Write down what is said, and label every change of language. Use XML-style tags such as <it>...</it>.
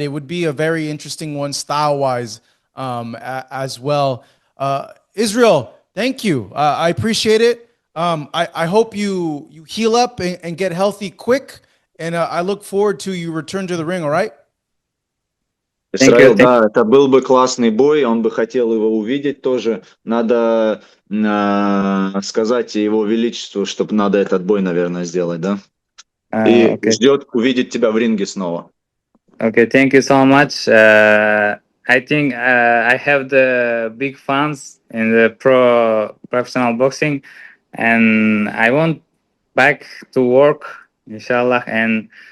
<en>It would be a very interesting one, style wise, as well. Israel, thank you. I appreciate it. I hope you heal up and get healthy quick. And I look forward to you return to the ring. All right.</en> <ru>Израил, да, это был бы классный бой, он бы хотел его увидеть тоже. Надо сказать его величеству, чтобы надо этот бой, наверное, сделать, да? И ждет увидеть тебя в ринге снова.</ru> <en>Okay, thank you so much. I think I have the big fans in the professional boxing, and I want back to work, inshallah, and</en>